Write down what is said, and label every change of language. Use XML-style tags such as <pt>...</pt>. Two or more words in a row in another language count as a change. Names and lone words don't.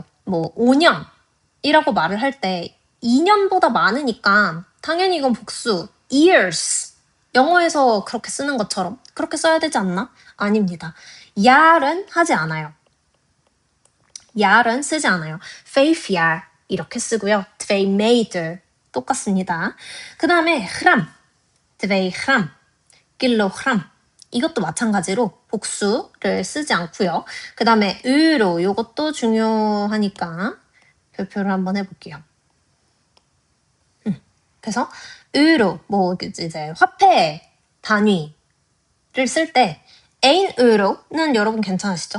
<ko>뭐 5년이라고 말을 할 때 2년보다 많으니까 당연히 이건 복수 years 영어에서 그렇게 쓰는 것처럼 그렇게 써야 되지 않나? 아닙니다. 야는 하지 않아요. 야는 쓰지 않아요. 5 jaar 이렇게 쓰고요. 2 meter 똑같습니다. 그 다음에</ko> <nl>gram, 2gram, kilogram</nl> <ko>이것도 마찬가지로 복수를 쓰지 않고요. 그 다음에 euro 이것도 중요하니까 별표를 한번 해볼게요. 그래서 euro 뭐 이제 화폐 단위를 쓸 때 1유로는 여러분 괜찮으시죠?</ko>